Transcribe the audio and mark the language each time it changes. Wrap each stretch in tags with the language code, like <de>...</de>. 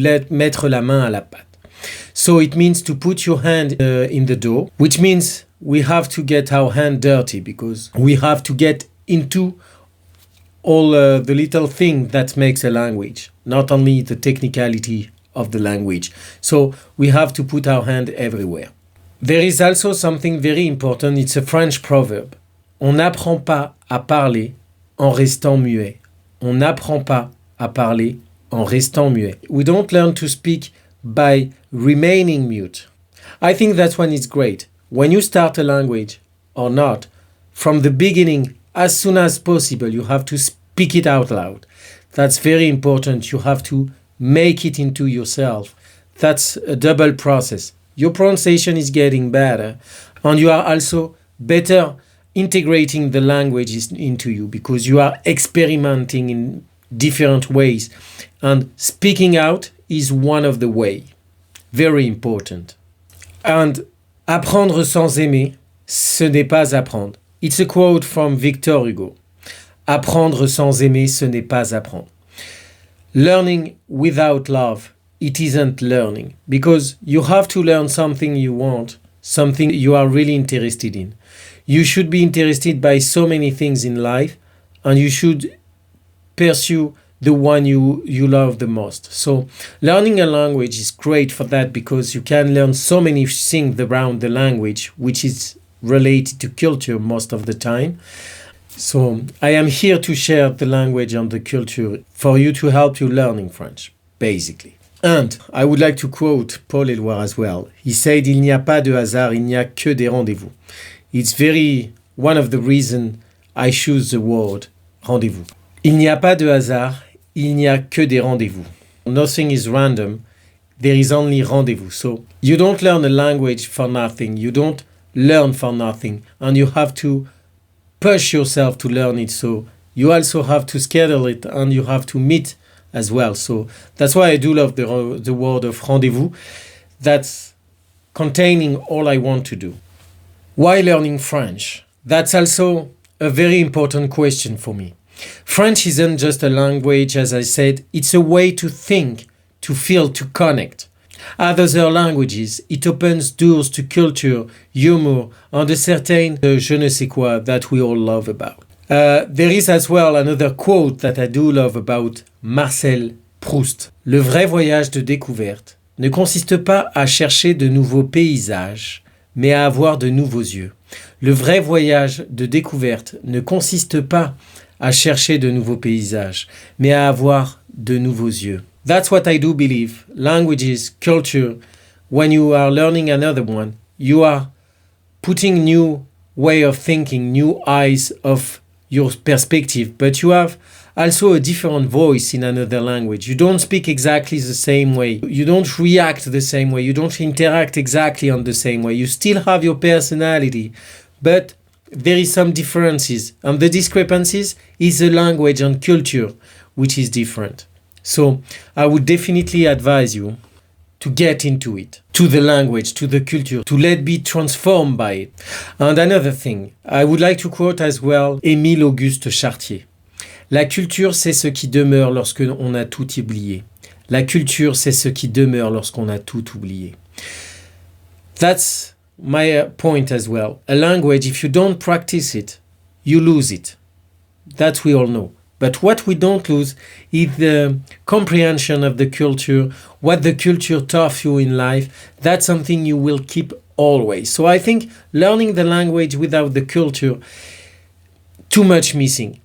<fr>Mettre la main à la pâte.</fr> <en>So it means to put your hand in the dough, which means we have to get our hand dirty, because we have to get into all the little thing that makes a language, not only the technicality of the language. So we have to put our hand everywhere. There is also something very important. It's a French proverb.</en> <fr>On n'apprend pas à parler en restant muet. On n'apprend pas à parler en restant muet.</fr> <en>We don't learn to speak by remaining mute. I think that one is great. When you start a language or not, from the beginning, as soon as possible, you have to speak it out loud. That's very important. You have to make it into yourself. That's a double process. Your pronunciation is getting better, and you are also better integrating the language into you, because you are experimenting in different ways, and speaking out is one of the way. Very important. And</en> <fr>apprendre sans aimer, ce n'est pas apprendre.</fr> <en>It's a quote from Victor Hugo.</en> <fr>Apprendre sans aimer, ce n'est pas apprendre.</fr> <en>Learning without love, it isn't learning, because you have to learn something you want, something you are really interested in. You should be interested by so many things in life, and you should pursue the one you love the most. So learning a language is great for that, because you can learn so many things around the language, which is related to culture most of the time. So I am here to share the language and the culture for you, to help you learning French, basically. And I would like to quote Paul Éluard as well. He said,</en> <fr>"Il n'y a pas de hasard, il n'y a que des rendezvous."</fr> <en>It's one of the reasons I choose the word rendezvous.</en> <fr>Il n'y a pas de hasard, il n'y a que des rendezvous.</fr> <en>Nothing is random, there is only rendezvous. So you don't learn a language for nothing, you don't learn for nothing, and you have to push yourself to learn it. So you also have to schedule it, and you have to meet as well. So that's why I do love the word of rendezvous. That's containing all I want to do. Why learning French? That's also a very important question for me. French isn't just a language, as I said, it's a way to think, to feel, to connect. As other languages, it opens doors to culture, humor, and a certain je ne sais quoi that we all love about. There is as well another quote that I do love about Marcel Proust.</en> <fr>Le vrai voyage de découverte ne consiste pas à chercher de nouveaux paysages, mais à avoir de nouveaux yeux. Le vrai voyage de découverte ne consiste pas à chercher de nouveaux paysages, mais à avoir de nouveaux yeux.</fr> <en>That's what I do believe. Languages, culture, when you are learning another one, you are putting new way of thinking, new eyes of your perspective, but you have also a different voice in another language. You don't speak exactly the same way. You don't react the same way. You don't interact exactly on the same way. You still have your personality, but there is some differences. And the discrepancies is the language and culture, which is different. So I would definitely advise you to get into it, to the language, to the culture, to let be transformed by it. And another thing, I would like to quote as well Émile Auguste Chartier.</en> <fr>La culture, c'est ce qui demeure lorsque on a tout oublié. La culture, c'est ce qui demeure lorsqu'on a tout oublié.</fr> <en>That's my point as well. A language, if you don't practice it, you lose it. That we all know. But what we don't lose is the comprehension of the culture, what the culture taught you in life. That's something you will keep always. So I think learning the language without the culture, too much missing.</en>